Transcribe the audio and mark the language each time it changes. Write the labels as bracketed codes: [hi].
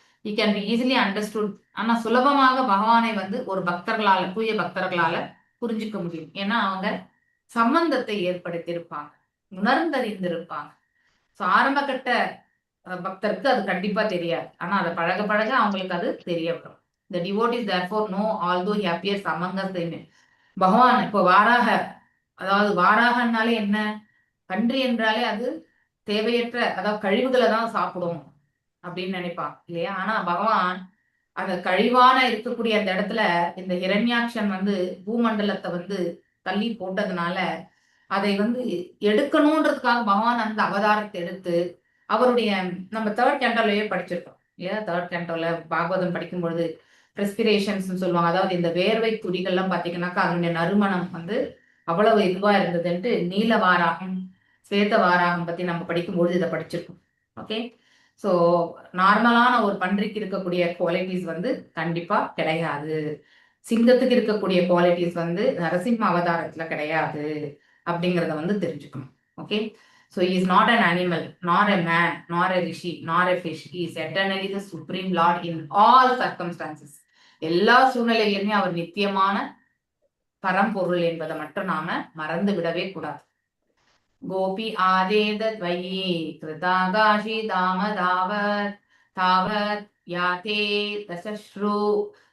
[en] You can be easily understood. [ta] ஆனா சுலபமாக பகவானை வந்து ஒரு பக்தர்களால, தூய பக்தர்களால புரிஞ்சுக்க முடியும். ஏன்னா அவங்க சம்பந்தத்தை ஏற்படுத்தியிருப்பாங்க, உணர்ந்தறிந்திருப்பாங்க. ஸோ ஆரம்ப கட்ட பக்தருக்கு அது கண்டிப்பா தெரியாது. ஆனா அதை பழக பழக அவங்களுக்கு அது தெரிய வரும். [en] The devotees therefore know although he appears among us. [ta] பகவான் இப்போ வாராக, அதாவது வாராகனாலே என்ன, கன்றி என்றாலே அது தேவையற்ற அதாவது கழிவுகளை தான் சாப்பிடும் அப்படின்னு நினைப்பாங்க இல்லையா. ஆனா பகவான் அந்த கழிவான இருக்கக்கூடிய அந்த இடத்துல இந்த ஹிரண்யாக்ஷன் வந்து பூமண்டலத்தை வந்து தள்ளி போட்டதுனால அதை வந்து எடுக்கணும்ன்றதுக்காக பகவான் அந்த அவதாரத்தை எடுத்து அவருடைய நம்ம தேர்ட் கேண்டோலயே படிச்சிருக்கோம் இல்லையா. தேர்ட் கேண்டோல பாகவதம் படிக்கும் பொழுது ரெஸ்பிரேஷன்ஸ் சொல்லுவாங்க. அதாவது இந்த வேர்வை துடிகள்லாம் பார்த்தீங்கன்னாக்கா அதனுடைய நறுமணம் வந்து அவ்வளவு இதுவா இருந்ததுன்ட்டு நீல வாராகம், ஸ்வேத வாராகம் பத்தி நம்ம படிக்கும்பொழுது இதை படிச்சிருக்கோம். ஓகே. ஸோ நார்மலான ஒரு பன்றிக்கு இருக்கக்கூடிய குவாலிட்டிஸ் வந்து கண்டிப்பா கிடையாது. சிங்கத்துக்கு இருக்கக்கூடிய குவாலிட்டிஸ் வந்து நரசிம்ம அவதாரத்துல கிடையாது அப்படிங்கிறத வந்து தெரிஞ்சுக்கணும். Okay. [en] So he is not an animal, nor a man, nor a rishi, nor a fish. He is eternally the supreme Lord in all circumstances. [ta] எல்லா சூழ்நிலையிலுமே அவர் நித்தியமான பரம்பொருள் என்பதை மட்டும் நாம மறந்து விடவே கூடாது. [sa] கோபி ஆதேதத்வயி கிருதாகாஷி தாமதாவத் தாவத் யாதே தசஸ்ரு